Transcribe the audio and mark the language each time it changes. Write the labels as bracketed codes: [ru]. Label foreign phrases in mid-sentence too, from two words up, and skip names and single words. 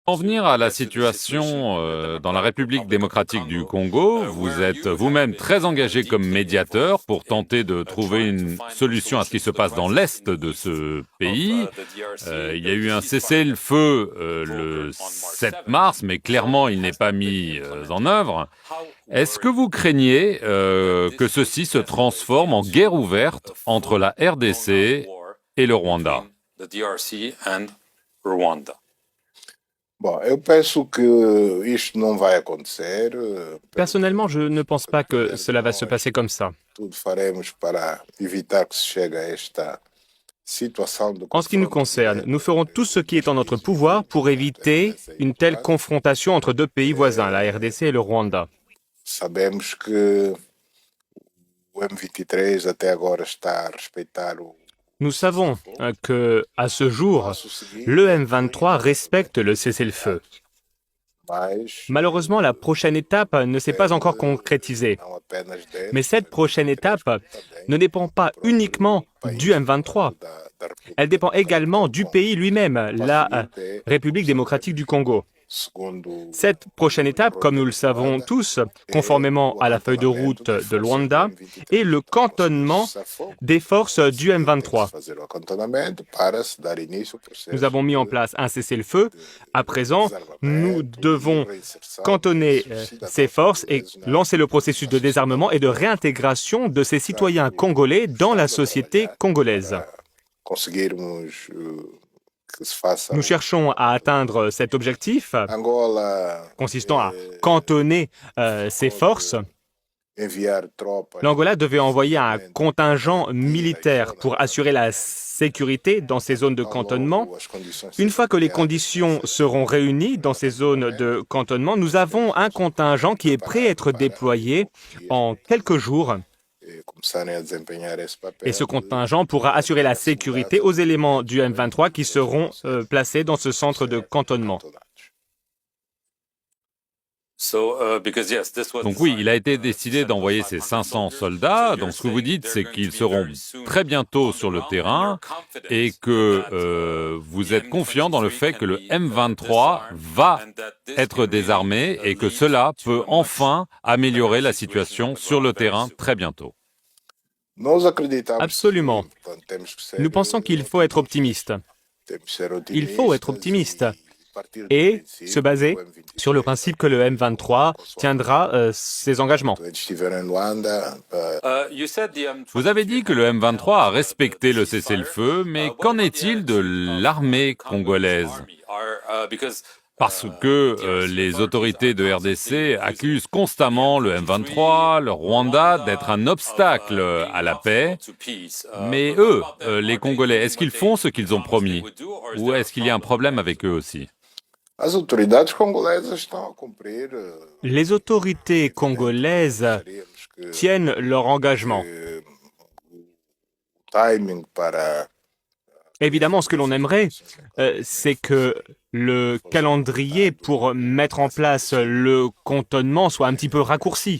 [fr] En venir à la situation dans la République démocratique du Congo, vous êtes vous-même très engagé comme médiateur pour tenter de trouver une solution à ce qui se passe dans l'est de ce pays. Il y a eu un cessez-le-feu le 7 mars, mais clairement il n'est pas mis en œuvre. Est-ce que vous craignez que ceci se transforme en guerre ouverte entre la RDC et le Rwanda? [pt] Bom, eu penso que isto não vai acontecer. [fr] Personnellement, je ne pense pas que cela va se passer comme ça. [pt] Tudo faremos para evitar que se chegue a esta situação de [fr] En ce qui nous concerne, nous ferons tout ce qui est en notre pouvoir pour éviter une telle confrontation entre deux pays voisins, la RDC et le Rwanda. [pt] Sabemos que o M23 até agora está a respeitar o [fr] Nous savons que, à ce jour, le M23 respecte le cessez-le-feu. mais Malheureusement, la prochaine étape ne s'est pas encore concrétisée. [pt] não apenas dele, [fr] Mais cette prochaine étape ne dépend pas uniquement du M23. [pt] da [fr] Elle dépend également du pays lui-même, la République démocratique du Congo. [pt] segundo [fr] Cette prochaine étape, comme nous le savons tous, conformément à la feuille de route de Luanda, est le cantonnement des forces du M23. [pt] fazer o acantonamento para se dar início ao processo. [fr] Nous avons mis en place un cessez-le-feu. À présent, nous devons cantonner ces forces et lancer le processus de désarmement et de réintégration de ces citoyens congolais dans la société congolaise. [pt] Conseguirmos que se faça. [fr] Nous cherchons à atteindre cet objectif Angola consistant à cantonner ces forces. [pt] enviar tropas [fr] L'Angola devait envoyer un contingent militaire pour assurer la sécurité dans ces zones de cantonnement. [pt] as condições [fr] Une fois que les conditions seront réunies dans ces zones de cantonnement, nous avons un contingent qui est prêt à être déployé en quelques jours. [pt] começarem a desempenhar esse papel. [fr] Et ce contingent pourra assurer la sécurité aux éléments du M23 qui seront placés dans ce centre de cantonnement. Donc oui, il a été décidé d'envoyer ces 500 soldats. Donc ce que vous dites, c'est qu'ils seront très bientôt sur le terrain et que vous êtes confiant dans le fait que le M23 va être désarmé et que cela peut enfin améliorer la situation sur le terrain très bientôt. [pt] Nós acreditamos [fr] Absolument. [pt] que, portanto, temos que ser, [fr] Nous pensons qu'il faut être optimiste. [pt] temos que ser [fr] Il faut être [pt] otimistes [fr] optimiste [pt] e partir do [fr] et [pt] princípio [fr] se baser [pt] que o M23, [fr] sur le principe que le M23 tiendra ses engagements. [pt] quando estiver em Luanda, [fr] Vous avez dit que le M23 a respecté le cessez-le-feu, mais qu'en est-il de l'armée congolaise? Parce que les autorités de RDC accusent constamment le M23, le Rwanda, d'être un obstacle à la paix. Mais eux, les Congolais, est-ce qu'ils font ce qu'ils ont promis? Ou est-ce qu'il y a un problème avec eux aussi? [pt] as autoridades congolesas estão a cumprir. [fr] Les autorités congolaises [pt] Gostaríamos que [fr] tiennent leur engagement. [pt] o timing para [fr] Évidemment, ce que l'on aimerait, c'est que le calendrier pour mettre en place le cantonnement soit un petit peu raccourci.